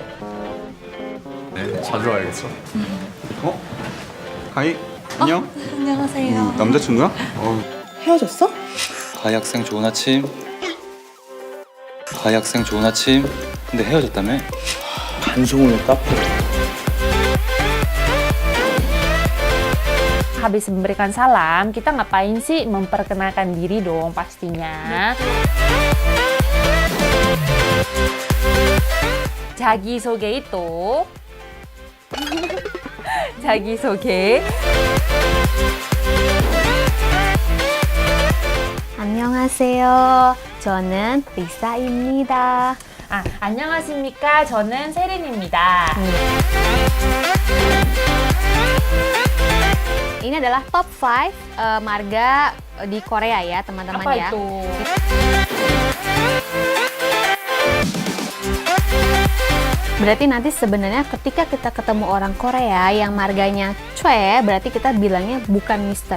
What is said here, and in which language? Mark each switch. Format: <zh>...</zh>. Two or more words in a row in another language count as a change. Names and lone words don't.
<ko>네, 자주 와야겠어. 가희, 안녕. 안녕하세요. 남자친구야? 헤어졌어? 가희 학생 좋은 아침. 가희 학생 좋은 아침. 근데 헤어졌다며? 반송을 카페.</ko> <id>Habis memberikan salam, kita ngapain sih? Memperkenalkan diri dong pastinya.</id> <ko>자기소개 itu 자기소개. 안녕하세요. 저는 리사입니다. 안녕하십니까? 저는 세린입니다.</ko> <id>Ini adalah top 5 marga di Korea ya teman-teman Apa ya. itu? Berarti nanti sebenarnya ketika kita ketemu orang Korea yang marganya Choi, berarti kita bilangnya bukan Mr.</id>